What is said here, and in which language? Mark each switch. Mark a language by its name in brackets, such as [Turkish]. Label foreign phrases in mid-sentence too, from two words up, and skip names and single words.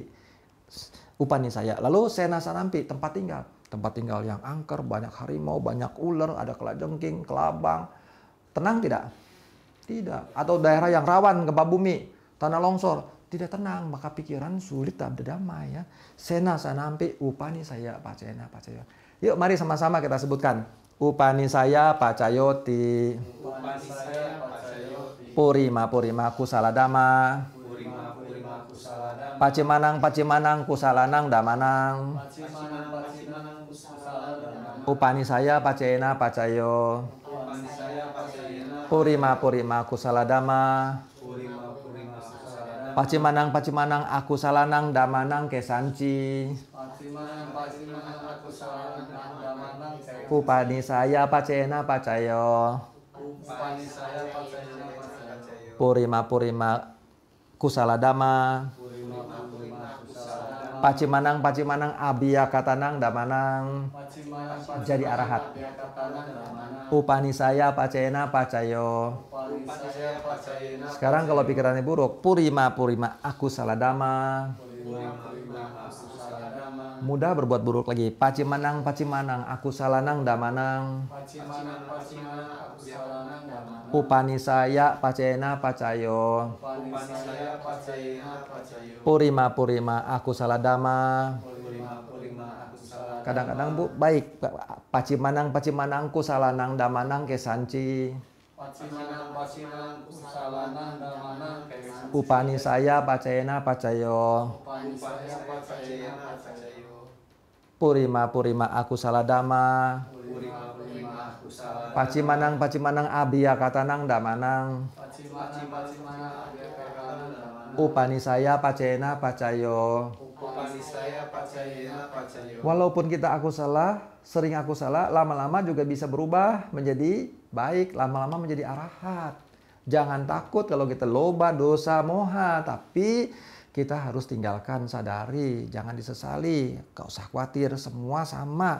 [Pali] Upanisaya. [Indonesian] Lalu [Pali] sena sanampi, [Indonesian] tempat tinggal. Tempat tinggal yang angker, banyak harimau, banyak ular, ada kelajengking, kelabang. Tenang tidak? Tidak. Atau daerah yang rawan gempa bumi, tanah longsor, tidak tenang, maka pikiran sulit berdamai ya. [Pali] Sena sanampi upanisaya pacayana pacayo. [Indonesian] Yuk mari sama-sama kita sebutkan. [Pali] Upanisaya pacayoti. Upanisaya pacayoti. Purima kusala dhamma. Pacimanang kusalanang damanang. Upanisaya pacayana pacayo. Purima kusala dhamma. Pacimanang akusalanang damanang kesanci. Upanisaya pacayana pacayo. Purima kusala dhamma. Pacimanang abiyakatanang damanang, [Indonesian] jadi arahat. [Pali] Upanisaya pacayana pacayo. [Indonesian] Sekarang kalau pikirannya buruk, [Pali] purima akusala dhamma, [Indonesian] mudah berbuat buruk lagi. [Pali] Pacimanang akusalanang damanang. Upanisaya pacayana pacayo. Purima akusala dhamma. [Indonesian] Kadang-kadang Bu, baik. [Pali] Pacimanang kusalanang damanang kesanci. Upanisaya pacayana pacayo. Purima akusala dhamma. Pacimanang abiyakatanang damanang. Upanisaya pacayana pacayo. [Indonesian] Walaupun kita sering aku salah, lama-lama juga bisa berubah menjadi baik, lama-lama menjadi arahat. Jangan takut kalau kita [Pali] loba, dosa, moha, [Indonesian] tapi kita harus tinggalkan, sadari, jangan disesali, gak usah khawatir, semua sama.